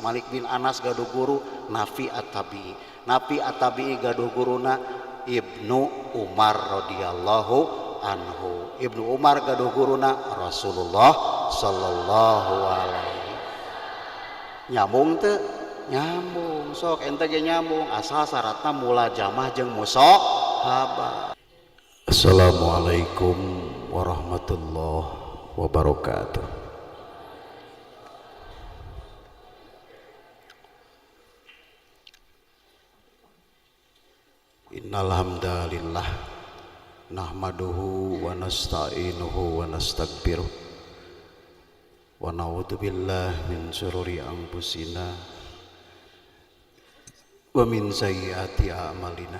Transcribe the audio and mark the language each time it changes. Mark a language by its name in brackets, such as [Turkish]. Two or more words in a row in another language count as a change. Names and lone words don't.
[Sundanese] Malik bin Anas gaduh guru Nafi At-Tabi'i. Nafi At-Tabi'i gaduh guruna Ibnu Umar [Arabic] رضي الله عنه. [Sundanese] Ibnu Umar gaduh guruna Rasulullah [Arabic] صلى الله عليه. [Sundanese] Nyambung teu? Nyambung. Sok ente ge nyambung, asal syaratna mulajamah jeung musahabah. [Arabic] السلام عليكم ورحمة الله وبركاته. إن الحمد لله نحمده ونستعينه ونستغفره ونعوذ بالله من شرور أنفسنا ومن سيئات أعمالنا.